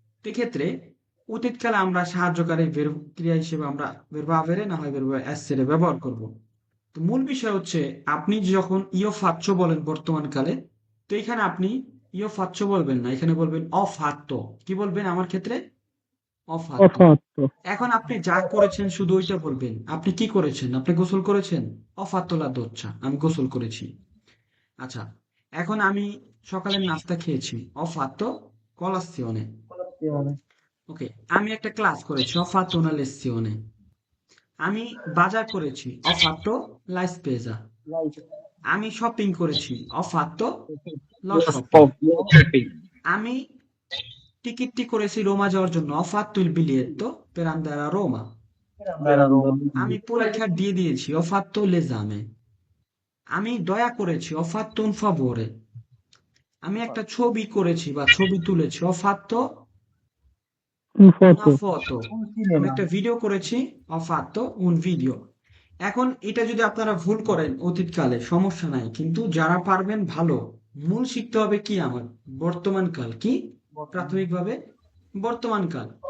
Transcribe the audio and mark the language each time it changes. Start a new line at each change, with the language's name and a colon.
Bangla: তো এক্ষেত্রে অতীতকালে আমরা সাহায্যকারী verb ক্রিয়া হিসেবে আমরা verbo avere না হয় verbo essere ব্যবহার করব। তো মূল বিষয় হচ্ছে আপনি যখন ইও ফাচ্ছো বলেন বর্তমান কালে, তো এখানে আপনি ইও ফাচ্ছো বলবেন না, এখানে বলবেন
Italian: ho fatto।
Bangla: কি বলবেন আমার ক্ষেত্রে?
Italian: ho fatto। অফাত্ত।
Bangla: এখন আপনি যা করেছেন শুধু ওইটা বলবেন। আপনি কি করেছেন? আপনি গোসল করেছেন?
Italian: ho fatto la doccia
Bangla: আমি গোসল করেছি। আচ্ছা, এখন আমি সকালের নাস্তা খেয়েছি,
Italian: ho fatto colazione।
Bangla: ওকে, আমি একটা ক্লাস করেছি,
Italian: ho fatto una lezione।
Bangla: আমি বাজার করেছি,
Italian: ho fatto la spesa।
Bangla: আমি শপিং করেছি,
Italian: ho fatto lo shopping।
Bangla: আমি টিকিটটি করেছি রোমা যাওয়ার জন্য,
Italian: ho fatto il biglietto per andare a Roma।
Bangla: আমি পরীক্ষা দিয়ে দিয়েছি,
Italian: ho fatto l'esame।
Bangla: আমি দয়া করেছি,
Italian: ho fatto un favore।
Bangla: আমি একটা ছবি করেছি বা ছবি তুলেছি,
Italian: ho fatto una ফটো। foto।
Bangla: আমি একটা ভিডিও করেছি,
Italian: ho fatto un video।
Bangla: এখন এটা যদি আপনারা ভুল করেন অতীতকালে সমস্যা নাই, কিন্তু যারা পারবেন ভালো, মূল শিখতে হবে কি আমার বর্তমান কাল, কি প্রাথমিকভাবে বর্তমান কাল।